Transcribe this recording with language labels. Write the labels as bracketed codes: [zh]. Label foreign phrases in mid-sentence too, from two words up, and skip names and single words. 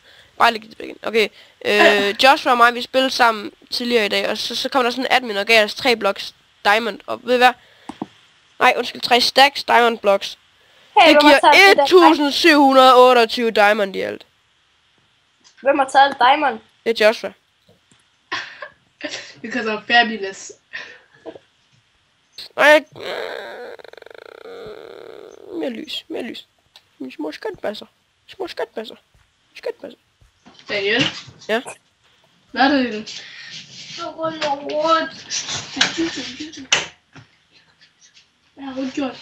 [da] Bare læg det tilbage igen. Okay, Joshua og mig, vi spillede sammen tidligere i dag, og så kom der sådan en admin og gav os 3 [en] blocks diamond, [da] og ved I hvad? Nej, undskyld, 3 [en] stacks diamond blocks. [da] Hey, Det giver 1728 diamond i alt. Hvem har taget diamond? Det er Joshua. [en] Because I'm fabulous. [da] Nej, mere lys. Små skønbasser. Daniel? Ja. Hvad er det? Hvad har hun gjort?